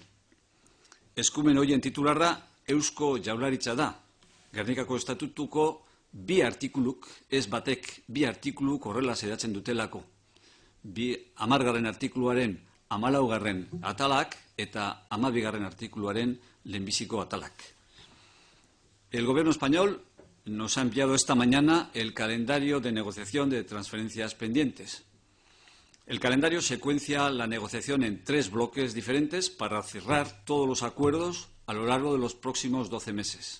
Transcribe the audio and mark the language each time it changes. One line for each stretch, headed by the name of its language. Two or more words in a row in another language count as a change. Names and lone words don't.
Basque: Eskumen horien titularra Eusko Jaurlaritza da. Gernikako estatutuko 2 artikuluk, ez batek 2 artikuluk horrela zedatzen dutelako. 10. artikuluaren 14. atalak eta 12. artikuluaren lehenbiziko atalak.
Spanish: El gobierno español nos ha enviado esta mañana el calendario de negociación de transferencias pendientes. El calendario secuencia la negociación en 3 bloques diferentes para cerrar todos los acuerdos a lo largo de los próximos 12 meses.